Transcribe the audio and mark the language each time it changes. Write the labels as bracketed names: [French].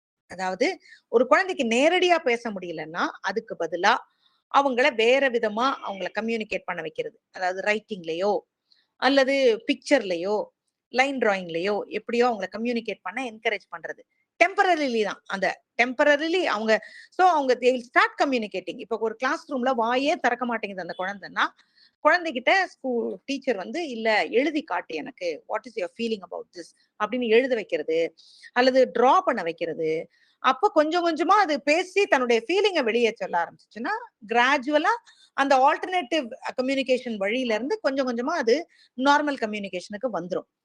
[Tamil] அதாவது ஒரு குழந்தைக்கு நேரடியா பேச முடியலன்னா அதுக்கு பதிலா அவங்கள வேற விதமா அவங்கள கம்யூனிகேட் பண்ண வைக்கிறது. அதாவது ரைட்டிங்லயோ அல்லது பிக்சர்லயோ லைன் டிராயிங்லயோ எப்படியோ அவங்கள கம்யூனிகேட் பண்ண என்கரேஜ் பண்றது. டெம்பரரிலி தான். அந்த டெம்பரரிலி அவங்க [English] they will start communicating. [Tamil] இப்போ ஒரு கிளாஸ் ரூம்ல வாயே திறக்க மாட்டேங்குது அந்த குழந்தைன்னா, குழந்தைகிட்ட டீச்சர் வந்து இல்ல எழுதி காட்டு, எனக்கு [English] what is your feeling about this [Tamil] அப்படின்னு எழுத வைக்கிறது, அல்லது டிரா பண்ண வைக்கிறது. அப்ப கொஞ்சம் கொஞ்சமா அது பேசி தன்னுடைய ஃபீலிங்கை வெளியே சொல்ல ஆரம்பிச்சுச்சுன்னா கிராஜுவலா அந்த ஆல்டர்னேட்டிவ் கம்யூனிகேஷன் வழியில இருந்து கொஞ்சம் கொஞ்சமா அது நார்மல் கம்யூனிகேஷனுக்கு வந்துடும்.